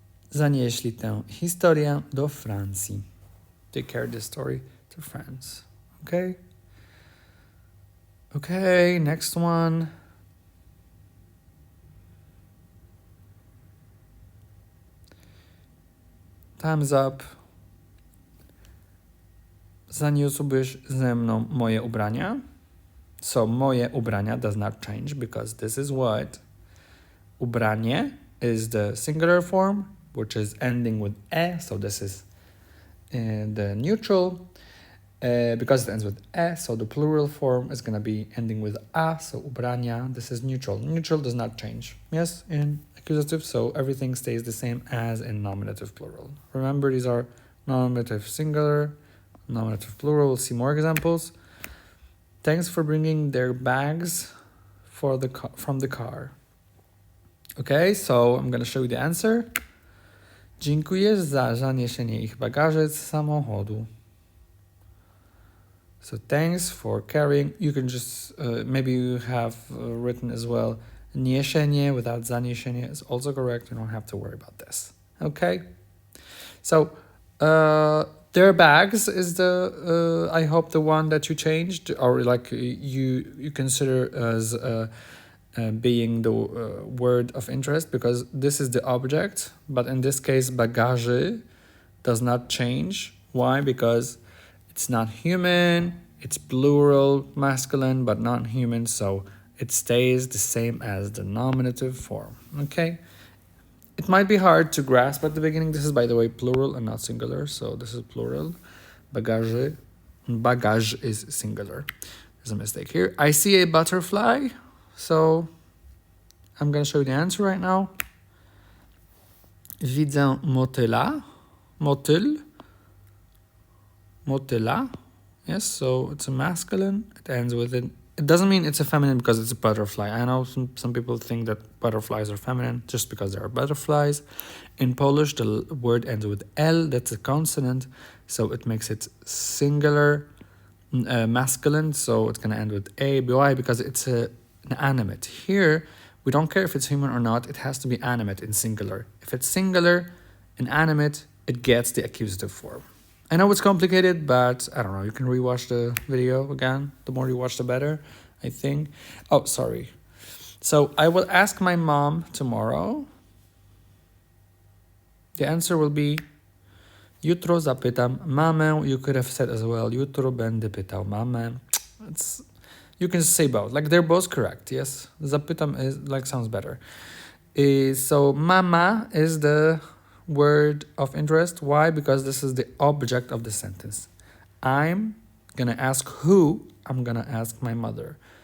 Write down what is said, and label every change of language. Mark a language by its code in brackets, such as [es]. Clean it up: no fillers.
[pl] Zanieśli tę historię do Francji. [en] They carried this story to France. Okay? Okay, next one. Time's up. [pl] Zaniósłbyś ze mną moje ubrania? [en] So [pl] moje ubrania [en] does not change because this is what? Ubranie is the singular form, which is ending with e, so this is the neutral. Because it ends with e, so the plural form is going to be ending with a, so ubrania, this is neutral. Neutral does not change, yes, in accusative, so everything stays the same as in nominative plural. Remember, these are nominative singular, nominative plural. We'll see more examples. Thanks for bringing their bags from the car. Okay, so I'm going to show you the answer. [pl] Dziękuję za zaniesienie ich bagaży z samochodu. [en] So thanks for carrying. You can just, maybe you have written as well, niesienie without zaniesienie is also correct. You don't have to worry about this. Okay? So, their bags is the, I hope the one that you changed, or like you consider as being the word of interest, because this is the object, but in this case, bagaży does not change. Why? Because it's not human, it's plural, masculine, but not human, so it stays the same as the nominative form, okay? It might be hard to grasp at the beginning. This is, by the way, plural and not singular, so this is plural. Bagaży, bagage is singular. There's a mistake here. I see a butterfly, so I'm going to show you the answer right now. [pl] Widzę motyla, motyl, motyla. [en] Yes, so it's a masculine. It ends with it. It doesn't mean it's a feminine because it's a butterfly. I know some people think that butterflies are feminine just because they are butterflies. In Polish, the word ends with L. That's a consonant, so it makes it singular, masculine. So it's going to end with A, Y, because it's an animate. Here, we don't care if it's human or not. It has to be animate in singular. If it's singular, inanimate, it gets the accusative form. I know it's complicated, but I don't know. You can rewatch the video again. The more you watch, the better, I think. Oh, sorry. So I will ask my mom tomorrow. The answer will be [pl] jutro zapytam mamę. [en] You could have said as well, [pl] jutro będę pytał mamę. [en] You can say both. Like, they're both correct, yes? Zapytam is, like, sounds better. So mama is the word of interest. Why? Because this is the object of the sentence. I'm gonna ask who, I'm gonna ask my mother.